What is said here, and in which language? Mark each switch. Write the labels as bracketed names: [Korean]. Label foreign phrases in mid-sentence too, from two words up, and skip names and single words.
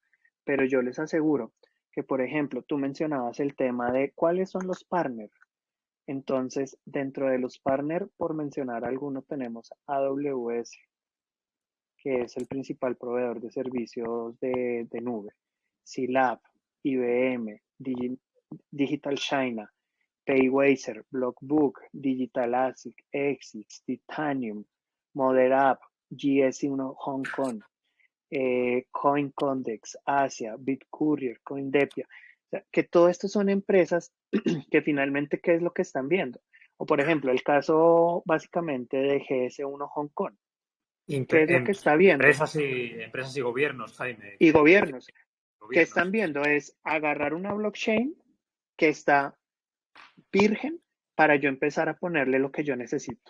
[Spanish] Pero yo les aseguro que, por ejemplo, tú mencionabas el tema de cuáles son los partners. Entonces, dentro de los partners, por mencionar algunos, tenemos AWS, que es el principal proveedor de servicios de nube, C-Lab, IBM, Digital China, Paywaser, Blockbook, Digital ASIC, Exits, Titanium, MotherApp, GS1 Hong Kong, CoinCondex, Asia, BitCourier, CoinDepia. O sea, que todo esto son empresas que finalmente, ¿qué es lo que están viendo? O por ejemplo, el caso básicamente de GS1 Hong Kong. ¿Qué es lo que está viendo? Empresas y gobiernos, Jaime. Y gobiernos. ¿Qué están viendo? Es agarrar una blockchain que está virgen para yo empezar a ponerle lo que yo necesito.